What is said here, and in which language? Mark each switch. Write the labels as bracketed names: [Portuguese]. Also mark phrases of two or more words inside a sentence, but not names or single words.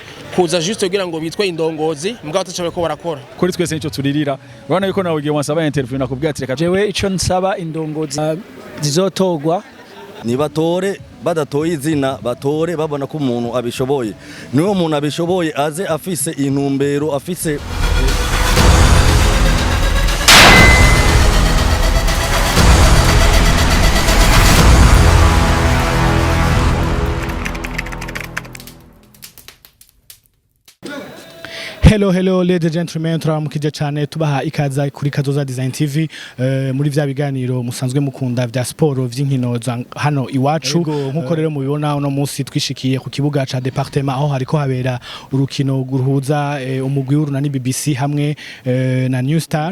[Rundi] kuza juste kugira ngo bitwe indongozi mbwa batacabe ko barakora kuri twese nico turirira urabona yuko nawe ugiye wansaba interview nakubwiye ati reka jewe ico nsaba indongozi zizotogwa nibatore badatoye izina batore babona ko umuntu abishoboye niwo umuntu abishoboye aze afise intumbero afise [English] Hello ladies and gentlemen, [Rundi] turamukije cyane tubaha ikaza kuri Kazoza Design TV muri vya biganiro musanzwe mukunda vya sport vy'inkino hano iwacu nkuko rero mubibona uno munsi twishikiye ku kibuga ca departement aho hariko habera urukino guruhuza umugwi w'urunani BBC hamwe na New Star.